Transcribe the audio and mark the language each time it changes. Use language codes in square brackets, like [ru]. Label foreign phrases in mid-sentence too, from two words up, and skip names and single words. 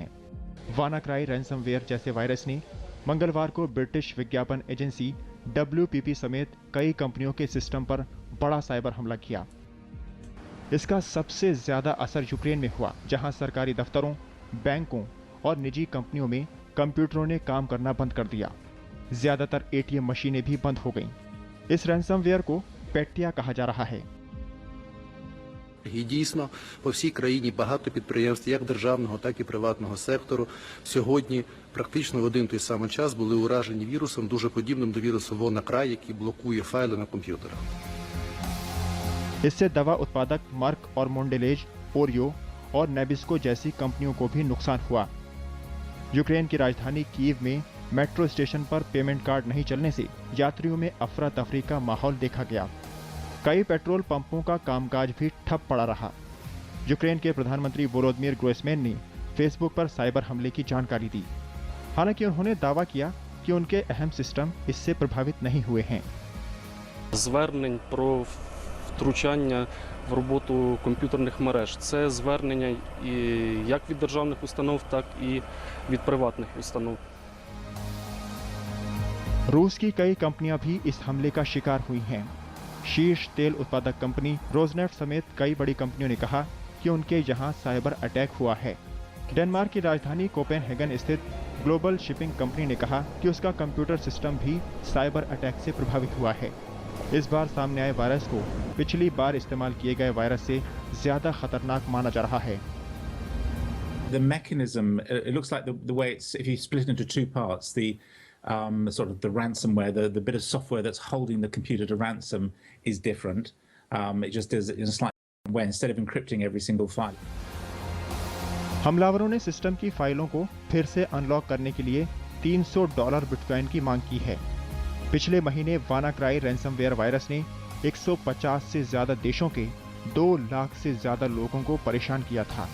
[hi] वानाक्राई रैंसमवेयर जैसे वायरस ने मंगलवार को ब्रिटिश विज्ञापन एजेंसी WPP समेत कई कंपनियों के सिस्टम पर बड़ा साइबर हमला किया। इसका सबसे ज्यादा असर यूक्रेन में हुआ, जहां सरकारी दफ्तरों, बैंकों और निजी कंपनियों में कंप्यूटरों ने काम करना बंद कर दिया। ज्यादातर ATM मशीनें भी बंद हो गईं। इस रैंसमवेयर को पेटिया कहा जा रहा है। [uk] І дійсно по всій країні багато підприємств як державного, так і приватного сектору сьогодні практично в один той самий час були уражені вірусом, дуже подібним до вірусу WannaCry, який блокує файли на комп'ютерах. [hi] इससे दवा उत्पादक मर्क और मोंडेलेज, ओरियो और नेबिस्को जैसी कंपनियों को भी नुकसान हुआ। यूक्रेन की राजधानी कीव में मेट्रो स्टेशन पर [en] payment card [hi] नहीं चलने से यात्रियों में अफरा तफरी का माहौल देखा गया। कई पेट्रोल पंपों का कामकाज भी ठप पड़ा रहा। यूक्रेन के प्रधानमंत्री वोलोदिमीर ग्रोइसमैन ने फेसबुक पर साइबर हमले की जानकारी दी। हालांकि उन्होंने दावा किया कि उनके अहम सिस्टम इससे प्रभावित नहीं हुए हैं। [uk] Звернень про втручання в роботу комп'ютерних мереж. Це звернення як від державних установ, так і від приватних установ. [hi] रूस की कई कंपनियां भी इस हमले का शिकार हुई हैं। शीर्ष तेल उत्पादक कंपनी रोजनेफ्ट समेत कई बड़ी कंपनियों ने कहा कि उनके यहां [en] cyber attack [hi] हुआ है। डेनमार्क की राजधानी कोपेनहेगन स्थित [en] global shipping company [hi] ने कहा कि उसका [en] computer system [hi] भी [en] cyber attack [hi] से प्रभावित हुआ है। इस बार सामने आए वायरस को पिछली बार इस्तेमाल किए गए वायरस से ज्यादा खतरनाक माना जा रहा है। [en] The mechanism, it looks like the way it's, if you split it into two parts, sort of the ransomware, the bit of software that's holding the computer to ransom is different. It just does it in a slightly way instead of encrypting every single file. [hi] हमलावरों ने सिस्टम की फाइलों को फिर से अनलॉक करने के लिए $300 बिटकॉइन की मांग की है। पिछले महीने वानाक्राई [en] ransomware virus [hi] ने 150 से ज्यादा देशों के 2 लाख से ज्यादा लोगों को परेशान किया था।